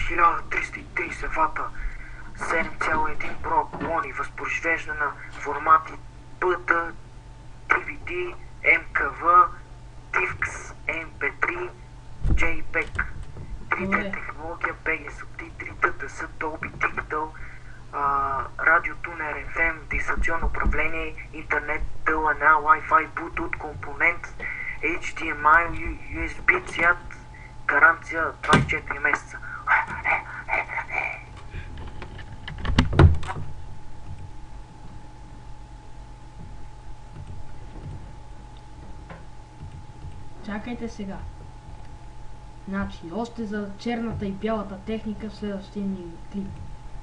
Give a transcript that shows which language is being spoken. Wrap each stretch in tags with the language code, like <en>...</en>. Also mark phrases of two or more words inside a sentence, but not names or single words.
<bg>1330 вата, 7,1 броя колони, възпроизвеждана на формати BT, DVD, MKV, DivX, MP3, JPEG, 3D технология, BG субтитри, TTS, Dolby Digital, радиотунер FM, дистанционно управление, интернет, TLNA, Wi-Fi, Bluetooth, компонент, HDMI, USB цвят, гаранция 24 месеца. Чакайте сега. Значи, още за черната и бялата техника в следващия ни клип.</bg>